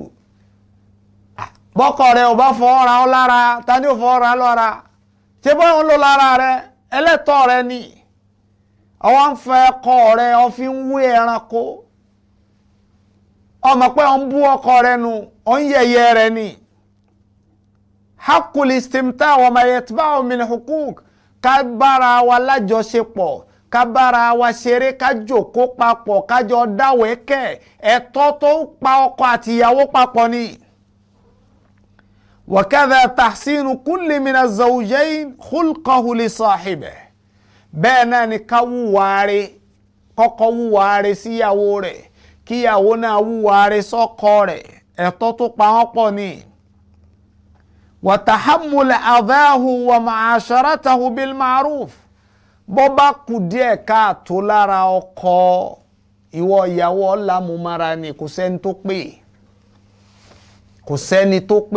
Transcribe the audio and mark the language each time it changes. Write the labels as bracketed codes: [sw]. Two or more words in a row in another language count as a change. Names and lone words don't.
[yo] bọ́kọ rẹ̀ ò bá fọwọ́ ra ọ lára, ta ni ò fọwọ́ ra lọ́ra? ṣé bọ́ ń lò lára rẹ̀, ẹlẹ́tọ̀ rẹ̀ ni. ọwọ́ ń fẹ́ ọkọ rẹ̀, ọ fi ń wé ẹranko, ọmọ pé ọ ń bú ọkọ rẹ̀ nu, ọ ń yẹ̀yẹ́ rẹ̀ ni. [ar] حق الاستمتاع وما يتبعه من حقوق, [yo] ká bára wa lájọṣepọ̀, ká bára wa ṣeré, ká jòkó papọ̀, ká jọ dáwẹ́kẹ̀, ẹ̀tọ́ tó pa ọkọ àti ìyàwó papọ̀ ni. [ar] وكذا تحسين كل من الزوجين خلقه لصاحبه, [yo] bẹ́ẹ̀ náà ni ká wúwáre, kọ́kọ́ wúwáre síyàwó rẹ̀, kíyàwó náà wúwáre sọ́kọ rẹ̀, ẹ̀tọ́ tó pa wọ́n pọ̀ ni. [ar] وتحمل أذاه ومعاشرته بالمعروف, [yo] bó bá kù díẹ̀ káàtó lára ọkọ, ìwọ ìyàwó ọ̀làmúmára ni, kò sẹ́ni tó pè, kò sẹ́ni tó pè.